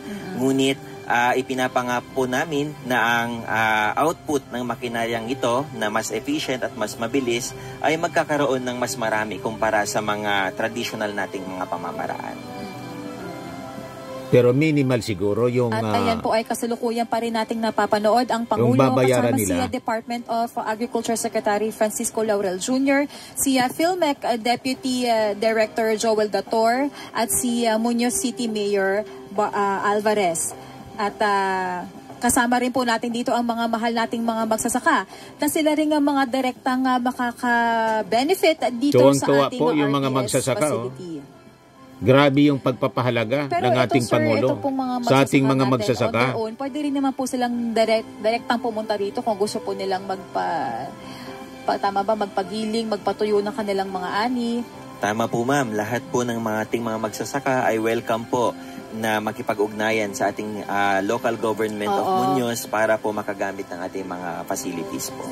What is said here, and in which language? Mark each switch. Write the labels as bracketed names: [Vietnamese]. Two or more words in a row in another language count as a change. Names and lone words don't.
[Filipino] Ngunit ipinapangako po namin na ang output ng makinaryang ito na mas efficient at mas mabilis ay magkakaroon ng mas marami kumpara sa mga traditional nating mga pamamaraan. Pero minimal siguro yung At ayan po ay kasalukuyan pa rin nating napapanood ang Pangulo babayaran kasama nila. si Department of Agriculture Secretary Francisco Laurel Jr., si Philmec Deputy Director Joel Dator at si Muñoz City Mayor Alvarez. At kasama rin po natin dito ang mga mahal nating mga magsasaka na sila rin ang mga direktang makaka-benefit dito Tuwang-tuwa sa ating po yung RPS mga magsasaka, facility. grabe yung pagpapahalaga Pero ng ito, ating sir, Pangulo ito pong mga sa ating mga natin magsasaka. [English] on their own, [Filipino] pwede rin naman po silang direktang pumunta rito kung gusto po nilang magpagiling, magpatuyo ng kanilang mga ani. Tama po ma'am, lahat po ng ating mga magsasaka ay welcome po na makipag-ugnayan sa ating [English] local government [Filipino] of Muñoz para po makagamit ng ating mga facilities po.